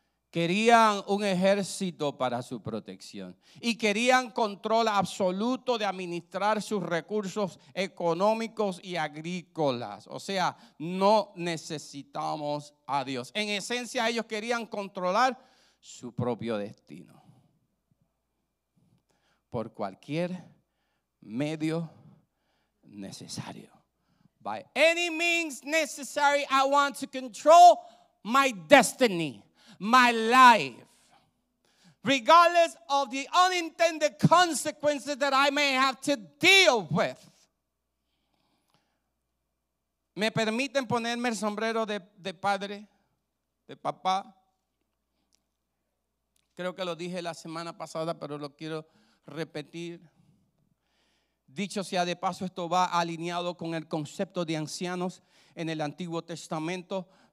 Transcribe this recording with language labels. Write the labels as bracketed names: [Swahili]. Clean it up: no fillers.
[Spanish] Querían un ejército para su protección y querían control absoluto de administrar sus recursos económicos y agrícolas. O sea, no necesitamos a Dios. En esencia, ellos querían controlar su propio destino por cualquier medio necesario. [English] By any means necessary, I want to control my destiny. My life, regardless of the unintended consequences that I may have to deal with. [Spanish] ¿Me permiten ponerme el sombrero de padre, de papá? Creo que lo dije la semana pasada, pero lo quiero repetir. Dicho sea de paso, esto va alineado con el concepto de ancianos en el Antiguo Testamento.